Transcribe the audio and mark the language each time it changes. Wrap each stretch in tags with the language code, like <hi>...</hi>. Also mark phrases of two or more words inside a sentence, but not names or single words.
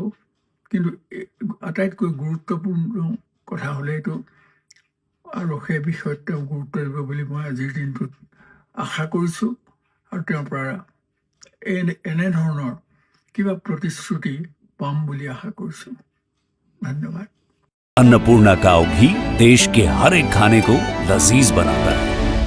<as>কিন্তু আটাইতকৈ গুৰুত্বপূৰ্ণ কথা হ'লে এইটো, আৰু সেই বিষয়ত তেওঁ গুৰুত্ব দিব বুলি মই আজিৰ দিনটোত আশা কৰিছোঁ। আৰু তেওঁৰ পৰা এনেধৰণৰ কিবা প্ৰতিশ্ৰুতি পাম বুলি আশা কৰিছোঁ। ধন্যবাদ।</as> <hi>अन्नपूर्णा काव घी देश के हर एक खाने को लजीज बनाता है।</hi>